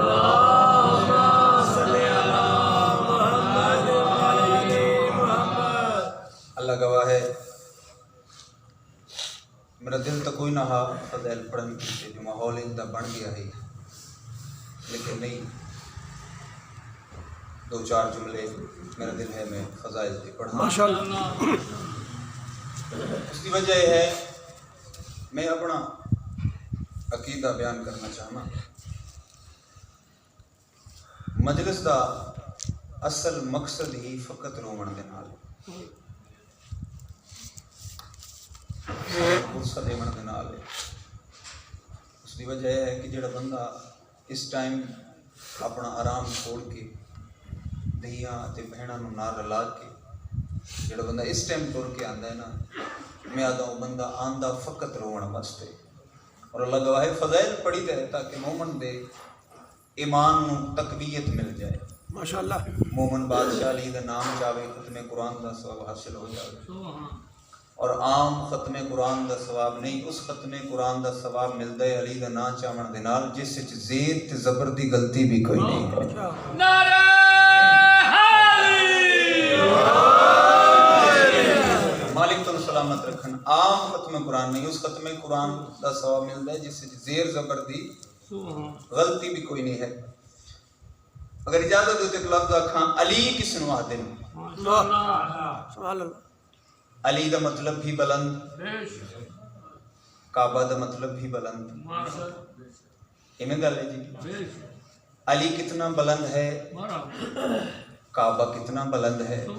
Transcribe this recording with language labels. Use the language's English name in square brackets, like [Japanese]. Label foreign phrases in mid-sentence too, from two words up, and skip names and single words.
[Punjabi] اللہ گواہ ہے میرا دل تو کوئی نہ ہا فضائل پڑھنے کے جو ماحول اندہ بن گیا ہے لیکن نہیں دو چار جملے میرا دل ہے میں فضائل کی پڑھا ماشاءاللہ اس کی وجہ یہ ہے میں اپنا عقیدہ بیان کرنا چاہنا مجلس دا اصل مقصد ہی فقط رومن دے نال غصہ دیون دے نال اس کی وجہ یہ ہے کہ جڑا بندہ اس ٹائم اپنا آرام چھوڑ کے دھیاں تے بہناں نوں نال رلا کے جڑا بندہ اس ٹائم ٹر کے آندا ہے نا میں آدھا ہوں بندہ آندا فقط روਣ واسطے اور اللہ گواہ فضائل پڑھی تے تاکہ مومن دے ایمان نوں تقویت مل جائے ماشاءاللہ مومن بادشاہ علی دا نام چاہے ختم قرآن دا ثواب حاصل ہو جائے اور عام ختم قرآن دا ثواب نہیں اس ختم قرآن دا ثواب ملدا ہے علی دا نام چاہن دے نال جس وچ زیر تے زبر دی غلطی بھی کوئی نہیں ہے نعرہ مالک تو سلامت رکھن عام ختم قرآن نہیں اس ختم قرآن دا ثواب ملدا ہے جس وچ زیر زبر دی غلطی بھی کوئی نہیں ہے اگر اجازت دو تے ایک لفظ آکھاں علی کس نوں آخدے نے [Arabic] سبحان اللہ [Punjabi] علی دا مطلب بھی بلند کعبہ دا مطلب بھی بلند میں گل ہے جی علی کتنا بلند ہے کعبہ کتنا بلند ہے